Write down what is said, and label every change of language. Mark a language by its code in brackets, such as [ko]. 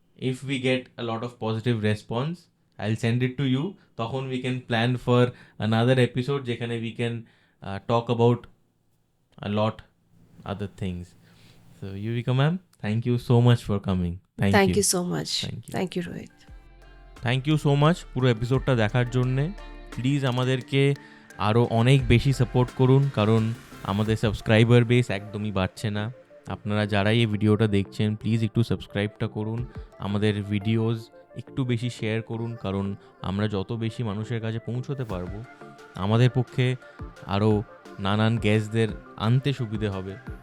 [en] If we get a lot of positive response, I will send it to you, তখন we can plan for another episode যেখানে we can talk about a lot other things. So Yuvika ma'am, thank you so much for coming. Thank you so much. Thank you. Thank you, Rohit. Thank you so much [bn] পুরো এপিসোডটা দেখার জন্যে। Please আমাদেরকে আরও অনেক বেশি support করুন, কারণ আমাদের সাবস্ক্রাইবার বেস একদমই বাড়ছে না। আপনারা যারাই এই ভিডিওটা দেখছেন, প্লিজ একটু সাবস্ক্রাইবটা করুন, আমাদের ভিডিওস একটু বেশি শেয়ার করুন, কারণ আমরা যত বেশি মানুষের কাছে পৌঁছতে পারবো আমাদের পক্ষে আরও নানান গেস্টদের আনতে সুবিধে হবে।